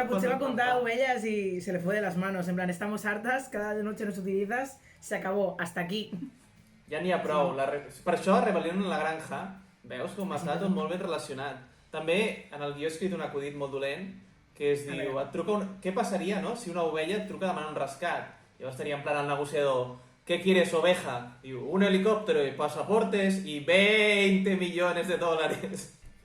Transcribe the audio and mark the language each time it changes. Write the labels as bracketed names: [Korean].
[Catalan] potser va contar ovelles [Spanish] y se le fue de las manos, en plan, estamos hartas, cada noche nos utilizas, se acabó, hasta aquí. [Catalan] Ja n'hi ha prou. Per això, Rebelión en la granja, veus com està tot molt ben relacionat. També, en el guió he escrit un acudit molt dolent, que es diu, què passaria, no?, si una ovella et truca demanant un rescat? Llavors estaria en plan el negociador, [Spanish] ¿qué quieres, oveja? Diu, un helicóptero y pasaportes y 20 millones de dólares.